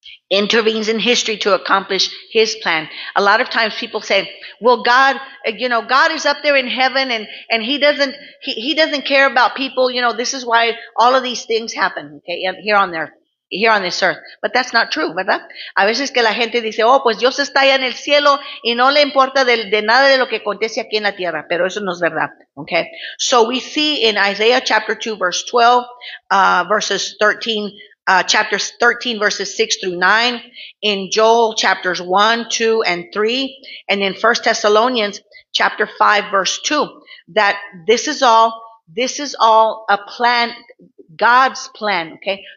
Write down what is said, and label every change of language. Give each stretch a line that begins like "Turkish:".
English: intervenes in history to accomplish his plan. A lot of times people say, well, God, God is up there in heaven and he doesn't care about people. This is why all of these things happen, okay, here on this earth. But that's not true,
Spanish: ¿verdad? A veces que la gente dice, oh, pues Dios está allá en el cielo y no le importa de nada de lo que acontece aquí en la tierra. Pero eso no es verdad, okay?
English: So we see in Isaiah chapter 2, verse 12, verses 13, chapter 13, verses 6 through 9, in Joel chapters 1, 2, and 3, and in 1 Thessalonians chapter 5, verse 2, that this is all a plan, God's plan, okay?